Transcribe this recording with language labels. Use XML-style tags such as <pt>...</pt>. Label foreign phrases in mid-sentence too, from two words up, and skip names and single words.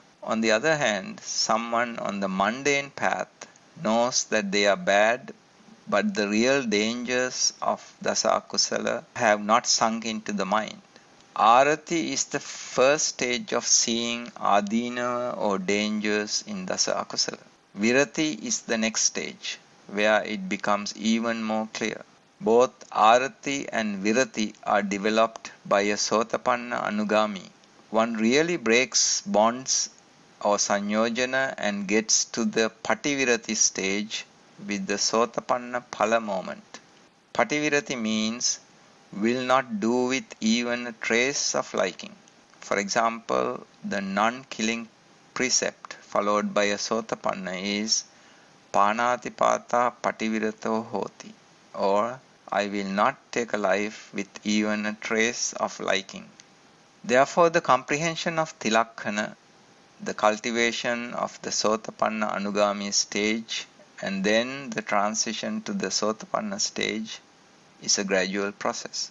<en>On the other hand, someone on the mundane path knows that they are bad but the real dangers of</en> <pi>dasa akusala</pi> <en>have not sunk into the mind. Arati is the first stage of seeing adina or dangers in</en> <pi>dasa akusala.</pi> <en>Virati is the next stage, where it becomes even more clear. Both arati and virati are developed by a</en> <pi>sotapanna anugami.</pi> <en>One really breaks bonds or sanyojana and gets to the pativirati stage with the</en> <pi>sotapanna phala</pi> <en>moment. Pativirati means will not do with even a trace of liking. For example, the non-killing precept followed by a sotapanna is</en> <pi>panatipata pativirato hoti,</pi> <en>or I will not take a life with even a trace of liking. Therefore, the comprehension of Tilakkhana, the cultivation of the</en> <pi>sotapanna anugami</pi> <en>stage, and then the transition to the sotapanna stage is a gradual process.</en>